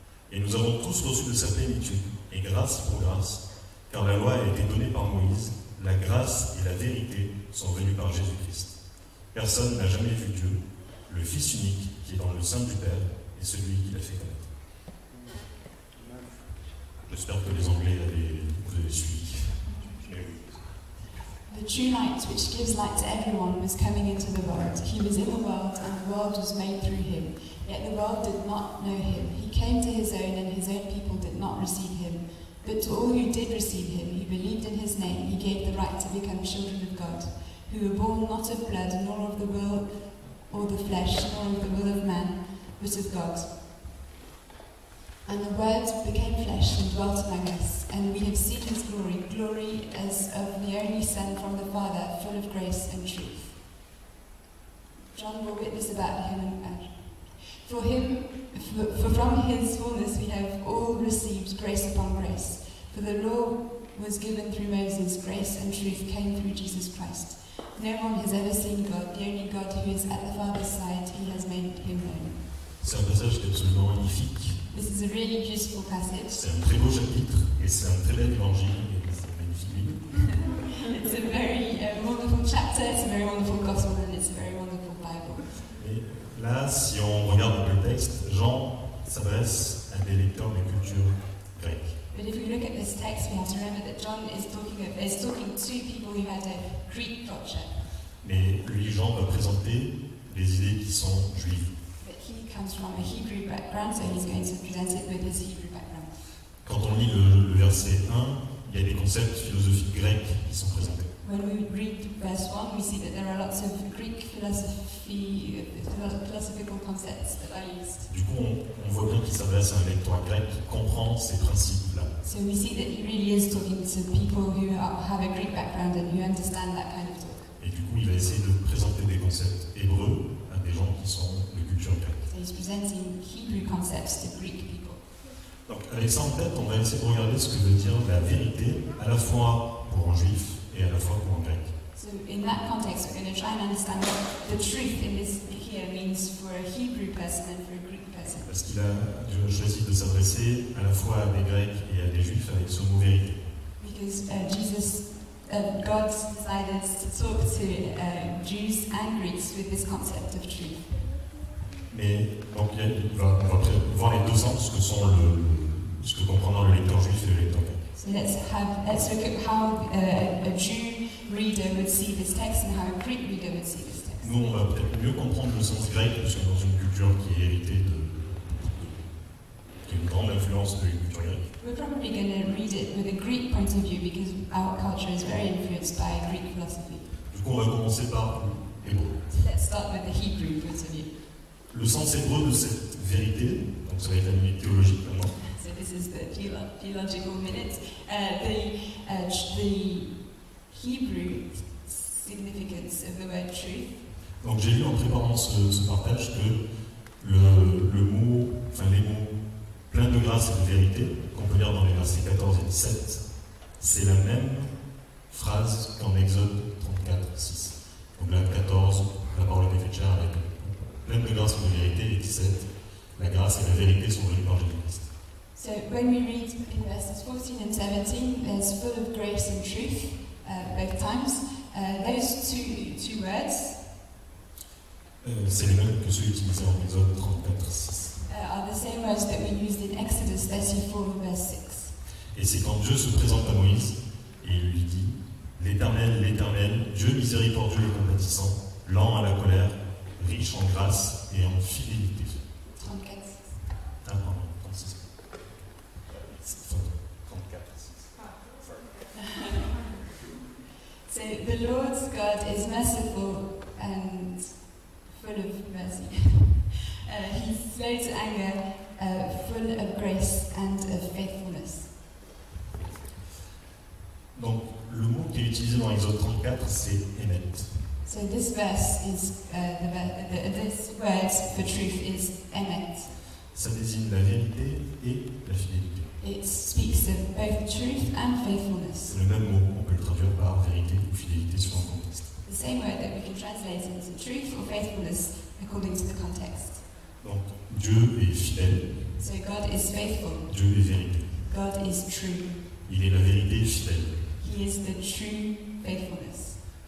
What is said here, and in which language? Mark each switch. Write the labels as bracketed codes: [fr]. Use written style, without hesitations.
[fr] Et nous avons tous reçu de sa plénitude, et grâce pour grâce, car la loi a été donnée par Moïse, la grâce et la vérité sont venues par Jésus-Christ. Personne n'a jamais vu Dieu, le Fils unique qui est dans le sein du Père, et celui qui l'a fait connaître. J'espère que les Anglais vous avez suivi. [en] The true light, which gives light to everyone, was coming into the world. He was in the world, and the world was made through him. Yet the world did not know him. He came to his own, and his own people did not receive him. But to all who did receive him, who believed in his name, he gave the right to become children of God, who were born not of blood, nor of the will or the flesh, nor of the will of man, but of God. And the Word became flesh and dwelt among us, and we have seen his glory, glory as of the only Son from the Father, full of grace and truth. John will witness about him and for from his fullness we have all received grace upon grace. For the law was given through Moses, grace and truth came through Jesus Christ. No one has ever seen God, the only God who is at the Father's side, he has made him known. [fr] C'est un passage qui est absolument magnifique. [en] This is a really beautiful passage. [fr] C'est un très beau chapitre et c'est un très bel évangile et c'est une magnifique Bible. [en] It's a very wonderful chapter, it's a very wonderful gospel, and it's a very wonderful Bible. [fr] Et là, si on regarde un peu le texte, Jean s'adresse à des lecteurs de culture grecque. [en] But if we look at this text, we have to remember that John is talking to people who had a Greek culture. [fr] Mais lui, Jean, va présenter des idées qui sont juives. [en] But he comes from a Hebrew background, so he's going to present it with his Hebrew background. [fr] Quand on lit le verset 1, il y a des concepts philosophiques grecs qui sont présentés. [en] When we read verse 1, we see that there are lots of Greek philosophical concepts that are used. [fr] Du coup, on voit bien qu'il s'adresse à un lecteur grec qui comprend ces principes-là. [en] So we see that he really is talking to people who have a Greek background and who understand that kind of talk. [fr] Et du coup, il va essayer de présenter des concepts hébreux à des gens qui sont de culture grecque. [en] So he's presenting Hebrew concepts to Greek people. [fr] Donc, avec ça en tête, on va essayer de regarder ce que veut dire la vérité, à la fois pour un juif et à la fois pour un grec. [en] So in that context, we're going to try and understand what the truth in this here means for a Hebrew person and for a Greek person. [fr] Parce qu'il a choisi de s'adresser à la fois à des Grecs et à des Juifs avec ce mot vérité. [en] Because God decided to talk to Jews and Greeks with this concept of truth. [fr] Mais donc on va voir les deux sens ce que comprendra le lecteur juif et le lecteur grec. [en] So let's look at how a Jew reader would see this text and how a Greek reader would see this text. [fr] Nous, on va peut-être mieux comprendre le sens grec parce qu'on est dans une culture qui est héritée qui a une grande influence de la culture grecque. [en] We're probably going to read it with a Greek point of view because our culture is very influenced by Greek philosophy. [fr] Du coup, on va commencer par l'hébreu. [en] So let's start with the Hebrew point of view. [fr] Le sens hébreu de cette vérité, donc ça va être la limite théologique maintenant. [en] So this this is the theological minute. The Hebrew significance of the word truth. [fr] Donc j'ai lu en préparant ce partage que les mots plein de grâce et de vérité, qu'on peut lire dans les versets 14 et 17, c'est la même phrase qu'en Exode 34, 6. Donc là, 14, la parole est faite chair avec plein de grâce et de vérité, et 17, la grâce et la vérité sont venues par Jésus-Christ. [en] So when we read in verses 14 and 17, there's full of grace and truth, both times. Those two words [fr] c'est les mêmes que ceux utilisés en Exode 34, 6. [en] Are the same words that we used in Exodus 34, verse 6. [fr] Et c'est quand Dieu se présente à Moïse et il lui dit « L'Éternel, l'Éternel, Dieu miséricordieux et compatissant, lent à la colère, riche en grâce et en fidélité. » 34. Ah, pardon, 36. 34, 6. [en] So the Lord God is merciful and full of mercy. He's slow to anger, full of grace and of faithfulness. [fr] Donc, le mot qui est utilisé dans Exode 34, c'est Emet. [en] So this verse is, this word for truth is emet. [fr] Ça désigne la vérité et la fidélité. [en] It speaks of both truth and faithfulness. [fr] C'est le même mot, on peut le traduire par vérité ou fidélité selon le contexte. [en] The same word that we can translate into truth or faithfulness according to the context. [fr] Donc, Dieu est fidèle. [en] So God is faithful. [fr] Dieu est vérité. [en] God is true. [fr] Il est la vérité fidèle. [en] He is the true faithfulness.